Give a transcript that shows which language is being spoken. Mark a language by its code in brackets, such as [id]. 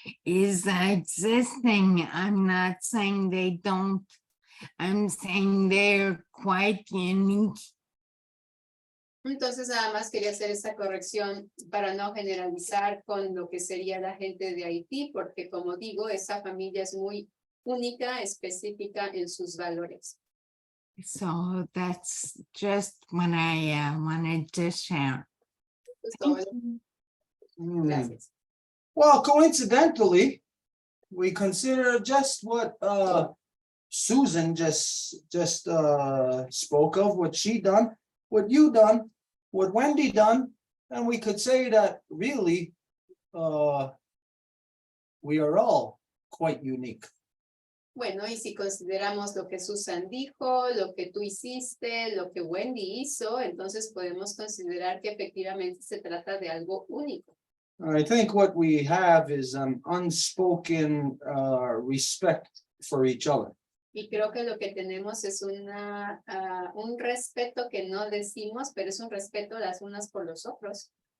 [en] is existing. I'm not saying they don't. I'm saying they're quite unique. [es] Entonces, nada más quería hacer esa corrección para no generalizar con lo que sería la gente de Haití, porque como digo, esa familia es muy única, específica en sus valores. [en] So that's just what I wanted to share. [es] Es todo. Hmm. Gracias. [en] Well, coincidentally, we consider just what Susan just spoke of, what she done, what you done, what Wendy done, and we could say that really we are all quite unique. [es] Bueno, y si consideramos lo que Susan dijo, lo que tú hiciste, lo que Wendy hizo, entonces podemos considerar que efectivamente se trata de algo único. [en] I think what we have is an unspoken respect for each other. [es] Y creo que lo que tenemos es un respeto que no decimos, pero es un respeto las unas por los otros.